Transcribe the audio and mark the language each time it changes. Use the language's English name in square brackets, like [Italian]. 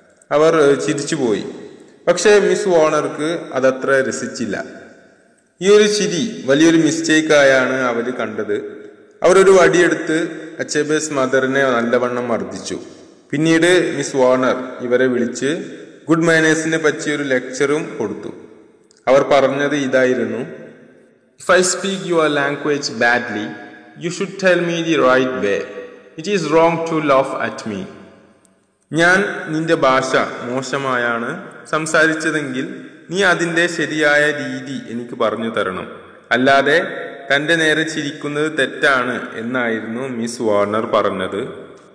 [Malayalam] അവർ ചിരിച്ചുപോയി. പക്ഷെ മിസ് വാർണർക്ക് അതത്ര രസിച്ചില്ല. ഈ ഒരു ചിരി വലിയൊരു മിസ്റ്റേക്കായാണ് അവർ കണ്ടത്. അവരൊരു വടിയെടുത്ത് അച്ചബേസ് മദറിനെ നല്ലവണ്ണം മർദ്ദിച്ചു. പിന്നീട് മിസ് വാർണർ ഇവരെ വിളിച്ച് ഗുഡ് മാനേഴ്സിനെ പറ്റിയൊരു ലെക്ചറും കൊടുത്തു. അവർ പറഞ്ഞത് ഇതായിരുന്നു: [English] "If I speak your language badly, you should tell me the right way. It is wrong to laugh at me." [Malayalam] ഞാൻ നിന്റെ ഭാഷ മോശമായാണ് സംസാരിച്ചതെങ്കിൽ നീ അതിന്റെ ശരിയായ രീതി എനിക്ക് പറഞ്ഞു തരണം, അല്ലാതെ തന്റെ നേരെ ചിരിക്കുന്നത് തെറ്റാണ് എന്നായിരുന്നു മിസ് വാർണർ പറഞ്ഞത്.